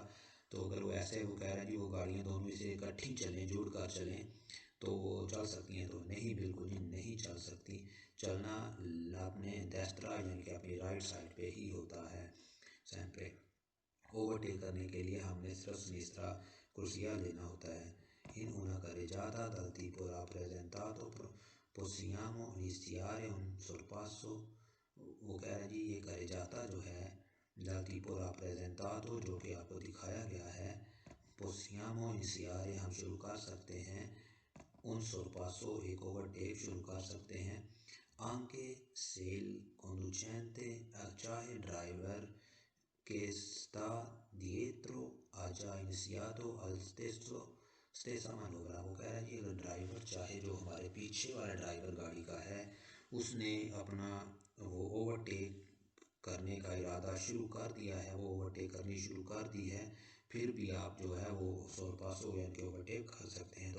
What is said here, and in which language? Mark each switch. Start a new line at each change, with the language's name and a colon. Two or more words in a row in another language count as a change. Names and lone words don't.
Hindi: तो अगर वो ऐसे वो कह रहे हैं जी वो गाड़ियाँ दोनों से इकट्ठी चलें जुड़ कर चलें तो वो चल सकती हैं, तो नहीं, बिल्कुल जी नहीं चल सकती। चलना अपने देस्त्रा यानी कि अपनी राइट साइड पे ही होता है sempre। ओवरटेक करने के लिए हमने सिर्फ सिनिस्tra कुर्सियाँ लेना होता है।
Italian: in una carreggiata dal tipo rappresentato possiamo iniziare un sorpasso।
Hindi: वो कह रहे हैं जी ये carreggiata जो है
Italian: dal tipo rappresentato
Hindi: जो कि आपको दिखाया गया है,
Italian: possiamo iniziare
Hindi: हम शुरू कर सकते हैं,
Italian: un sorpasso
Hindi: एक ओवरटेक शुरू कर सकते हैं,
Italian: anche se il conducente
Hindi: चाहे ड्राइवर
Italian: che sta dietro ha già iniziato al stessa manovra।
Hindi: वो कह रहा है कि अगर ड्राइवर चाहे जो हमारे पीछे वाला ड्राइवर गाड़ी का है उसने अपना वो ओवरटेक करने का इरादा शुरू कर दिया है, वो ओवरटेक करनी शुरू कर दी है, फिर भी आप जो है वो सोरपासो यानी कि ओवरटेक कर सकते हैं।